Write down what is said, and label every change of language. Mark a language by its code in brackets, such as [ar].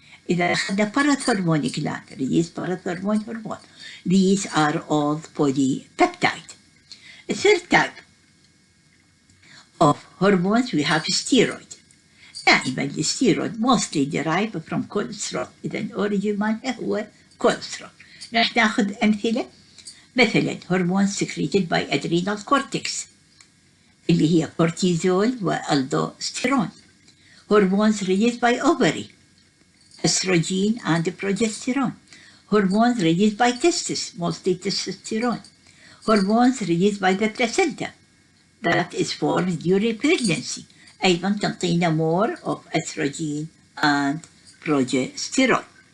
[ar] إذا أخذنا [en] parathormone gland release parathormone hormone. These are all polypeptide. The third type of hormones we have steroid. دائما الستيرويد mostly derived from cholesterol. [ar] إذا الأوريجين مالها هو cholesterol. راح ناخذ أمثلة، مثلا هرمون [en] secreted by adrenal cortex [ar] اللي هي cortisol والdosterone. [en] Hormones released by ovary, estrogen and progesterone. Hormones released by testes, mostly testosterone. Hormones released by the placenta that is formed during pregnancy, [ar] أيضا تعطينا [en] more of estrogen and progesterone.